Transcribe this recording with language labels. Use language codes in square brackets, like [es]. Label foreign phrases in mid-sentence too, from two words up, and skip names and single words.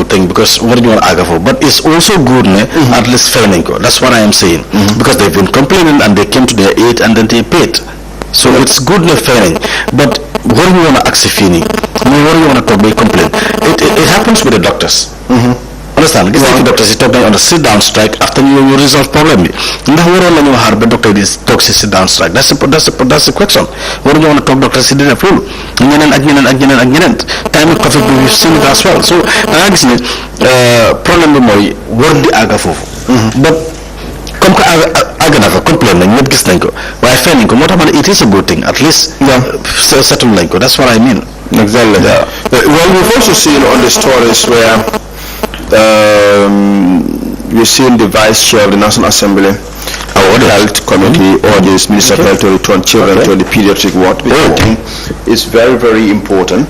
[en] thing because what do you want to argue for? But it's also good, at least failing. That's what I am saying. Because they've been complaining and they came to their aid and then they paid. So it's good not failing. But what do you want to ask Fini? What do you want to talk about complain? It happens with the doctors. Understand? [wo] Gis nga doctors yi toog nañu [en] on a sit down strike [wo] after ñu resolve problème bi ndax waroon nañu xaar ba docteur yi toog si [en] sit down strike that's the question [wo] waruñu woon a toog doctors yi di def loolu ñeneen ak ñeneen time COVID bi [en] we've seen it as well [wo] so da nga gis ne problème bi mooy war di àgga foofu but [fr] comme que [wo] àgg na fa complain nañ ñëpp gis nañ ko waaye fay nañ ko moo tax ma ne [en] it is a good thing at least settle [wo] nañ ko [en] that's what I mean. Exactly. Well, we've also seen on the stories where we've seen the vice chair of the National Assembly Health Committee urges Minister of Health to return children to the pediatric ward, which I think is very, very important.